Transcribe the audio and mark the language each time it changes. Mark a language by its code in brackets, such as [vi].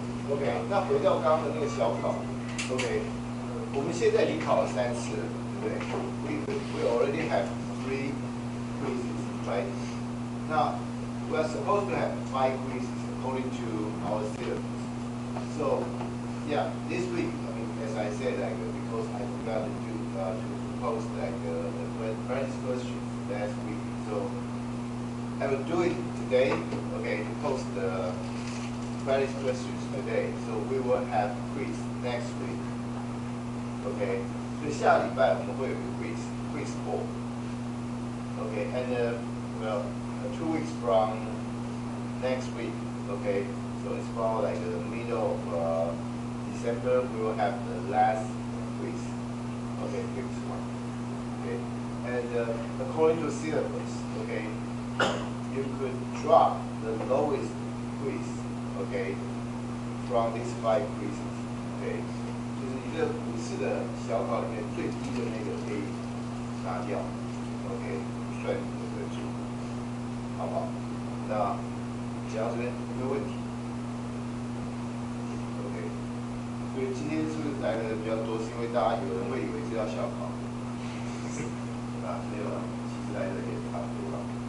[zh] OK， 那回到刚刚的那个小考 ，OK， 我们现在已经考了3次了，对不对 ？ [en] We already have 3 quizzes, right? 那we are supposed to have 5 quizzes according to our syllabus. So, yeah, this week, I mean, as I said, like because I forgot to post like the practice questions last week, so I will do it today. Okay, to post the practice questions today. So we will have quiz next week. [zh] Okay, 所以下礼拜我们会有一个 quiz 4. [en] Okay, and well. 2 weeks from next week, okay? So it's about like the middle of December, we will have the last quiz. Okay, quiz 1. Okay, and according to syllabus, okay, you could drop the lowest quiz, okay, from these 5 quizzes, okay? [zh] 就是一个5次的小考里面最低的那个可以拿掉 ，OK， 算你的分数。好不好？那讲到这边有没有问题 ？OK， 所以今天是不是来的人比较多？是因为大家有人会以为是要小考，没有了，其实来的也差不多了。